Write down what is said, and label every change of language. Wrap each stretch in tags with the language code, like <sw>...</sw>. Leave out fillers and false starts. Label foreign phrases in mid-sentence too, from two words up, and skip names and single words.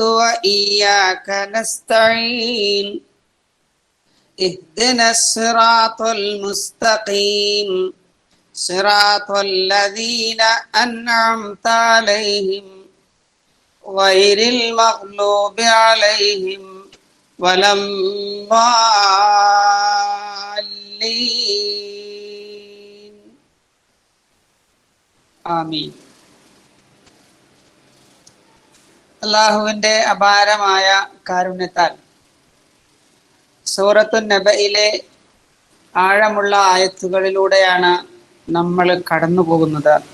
<ar>وإياك نستعين اهدنا الصراط المستقيم صراط الذين أنعمت عليهم غير المغلوب عليهم ولا الضالين ആമീൻ.</ar> <ml>അല്ലാഹുവിന്റെ അപാരമായ കാരുണ്യത്താൽ സൂറത്തുൻ നബയിലെ ആഴമുള്ള ആയത്തുകളിലൂടെയാണ് നമ്മൾ കടന്നു പോകുന്നത്.</ml>